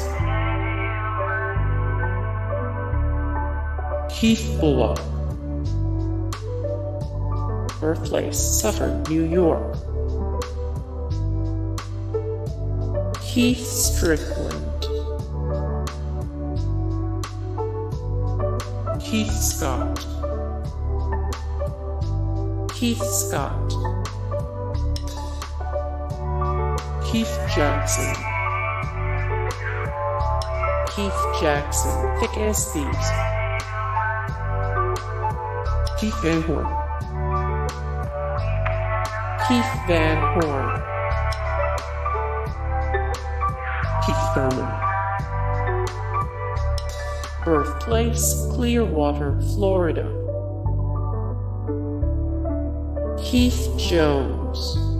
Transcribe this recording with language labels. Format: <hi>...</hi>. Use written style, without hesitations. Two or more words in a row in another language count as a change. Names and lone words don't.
<en>Keith Bulluck, birthplace Suffolk, New York, Keith Strickland, Keith Scott, Keith Scott, Keith Jackson, Keith Jackson, thick as thieves, Keith Van Horne, Keith Van Horne, Keith Thurman, birthplace Clearwater, Florida, Keith Jones,</en>